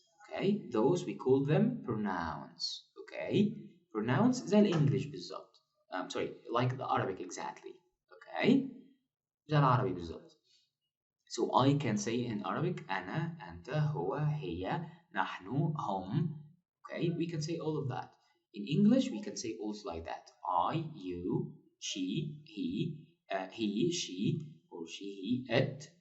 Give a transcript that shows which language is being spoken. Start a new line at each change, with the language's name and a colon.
English: Okay, those we call them pronouns.
Arabic: Okay, pronouns زي الإنجليش بالظبط.
English: Sorry, like the Arabic exactly.
Arabic: Okay, زي العربي بالظبط.
English: So I can say in Arabic
Arabic: أنا, أنت, هو, هي, نحن, هم.
English: Okay, we can say all of that. In English, we can say also like that. I, you, she, he, she, or she, he, it.